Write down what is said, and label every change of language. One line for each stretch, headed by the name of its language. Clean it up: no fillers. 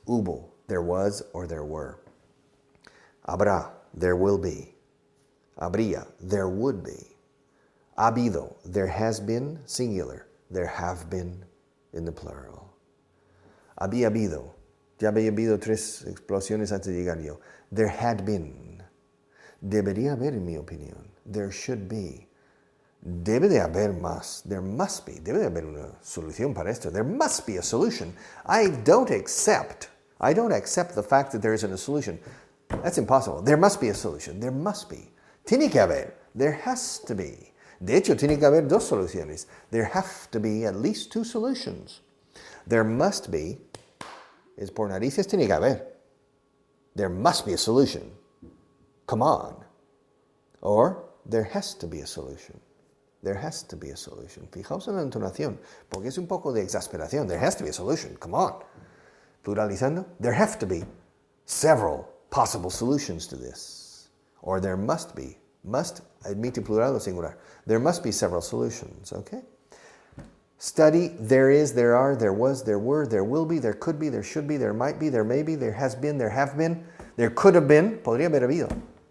English: Hubo, there was or there were. Habrá, there will be. Habría, there would be. Habido, there has been, singular. There have been, in the plural.
Spanish: Había habido. Ya había habido 3 explosiones antes de llegar yo.
English: There had been.
Spanish: Debería haber, en mi opinión.
English: There should be.
Spanish: Debe de haber más.
English: There must be.
Spanish: Debe de haber una solución para esto.
English: There must be a solution. I don't accept I don't accept the fact that there isn't a solution. That's impossible. There must be a solution. There must be.
Spanish: Tiene que haber.
English: There has to be.
Spanish: De hecho, tiene que haber dos soluciones.
English: There have to be at least two solutions. There must be is
Spanish: por narices tiene que haber.
English: There must be a solution. Come on. Or there has to be a solution. There has to be a solution.
Spanish: Fijaos en la entonación, porque es un poco de exasperación.
English: There has to be a solution. Come on. Pluralizando, there have to be several possible solutions to this. Or there must be. Must
Spanish: admite plural o singular.
English: There must be several solutions, okay? Study, there is, there are, there was, there were, there will be, there could be, there should be, there might be, there may be, there has been, there have been, there could have been,
Spanish: podría haber habido.